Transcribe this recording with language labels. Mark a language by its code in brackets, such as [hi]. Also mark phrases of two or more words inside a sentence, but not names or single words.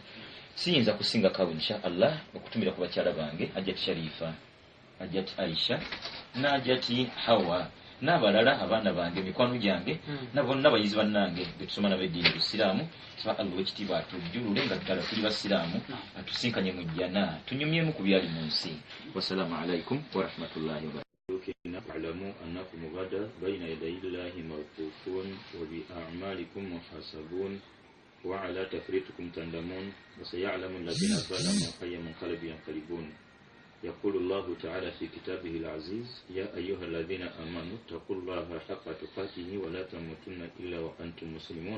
[lg] Siyinza kusinga kawe [ar] إن شاء الله [lg] okutumira ku bakyala bange Hajjati Sharifa, Hajjati Aisha n'Hajjati Hawa n'abalala abaana bange mikwano gyange na bonna bayizi bannange betusoma n'ab'eddiini Busiraamu. Nsaba Allah w'ekitiibwa atujjulule nga ddala tuli basiraamu, atusinkanye mu jjana tunyumyemu ku byali mu nsi. [ar] والسلام عليكم ورحمة الله وبركاته. مملوكنا واعلموا أنكم غدا بين يدي الله موقوفون وبأعمالكم محاسبون وعلى تفريطكم تندمون وسيعلم الذين ظلموا أي منقلب ينقلبون. يقول الله تعالى في كتابه العزيز: يا أيها الذين آمنوا اتقوا الله حق تقاته ولا تموتن إلا وأنتم مسلمون.